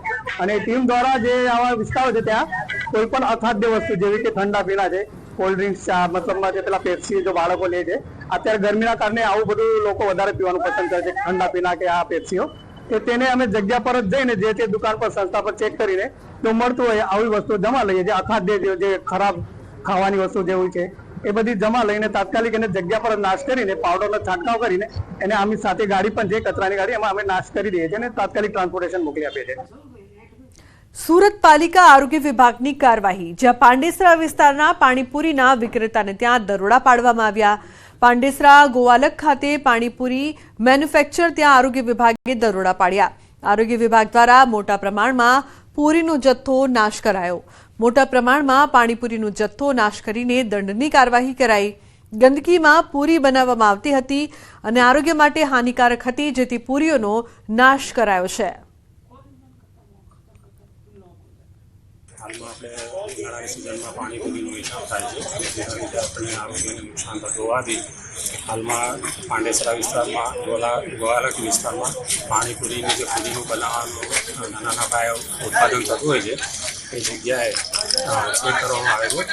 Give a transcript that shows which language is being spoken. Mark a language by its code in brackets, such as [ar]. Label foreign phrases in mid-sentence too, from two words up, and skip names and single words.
[gu] અને ટીમ દ્વારા જે આવા વિસ્તારો છે ત્યાં કોઈ પણ અખાદ્ય વસ્તુ જેવી કે ઠંડા પીણા છે, [en] cold drinks [gu] છે, મતલબમાં જે પેલા પેપ્સી જો બાળકો લે છે, અત્યારે ગરમીના કારણે આવું બધું લોકો વધારે પીવાનું પસંદ કરે છે, ઠંડા પીણા કે આ પેપ્સીઓ, તો તેને અમે જગ્યા પર જ જઈને જે તે દુકાન પર સંસ્થા પર ચેક કરીને જો મળતું હોય આવી વસ્તુ જમા લઈએ। જે અખાદ્ય જે ખરાબ ખાવાની વસ્તુ જેવી છે એ બધી જમા લઈને તાત્કાલિક એને જગ્યા પર નાશ કરીને પાવડરનો છંટકાવ કરીને એને આમી સાથે ગાડી પણ છે કચરાની ગાડી એમાં અમે નાશ કરી દઈએ છીએ અને તાત્કાલિક ટ્રાન્સપોર્ટેશન મોકલી આપીએ છીએ। સૂરત પાલિકા આરોગ્ય વિભાગની કાર્યવાહી। ज्यां પાંડેસરા વિસ્તારના પાણીપુરીના વિક્રેતાને ત્યાં દરોડા પાડવામાં આવ્યા। પાંડેસરા ગોવાલક ખાતે પાણીપુરી મેન્યુફેક્ચર ત્યાં આરોગ્ય વિભાગે દરોડા પાડ્યા। આરોગ્ય વિભાગ દ્વારા મોટા પ્રમાણમાં પૂરીનો જથ્થો નાશ કરાયો। મોટા પ્રમાણમાં પાણીપુરીનો જથ્થો નાશ કરીને દંડની કાર્યવાહી કરાઈ। ગંદકીમાં પૂરી બનાવવામાં આવતી હતી અને આરોગ્ય માટે હાનિકારક હતી, જેથી પૂરીઓનો નાશ કરાયો છે। हालમાં આપણે ઉનાળાની સિઝનમાં પાણીપુરીનો વેચાણ થાય છે, જેના લીધે આપણે આરોગ્યને નુકસાન થતું હોવાથી હાલમાં પાંડેસરા વિસ્તારમાં ગોવાલક વિસ્તારમાં પાણીપુરીનું જે પુરીનું બનાવવાનું નાના પાયે ઉત્પાદન થતું હોય છે એ જગ્યાએ ચેક કરવામાં આવે છે।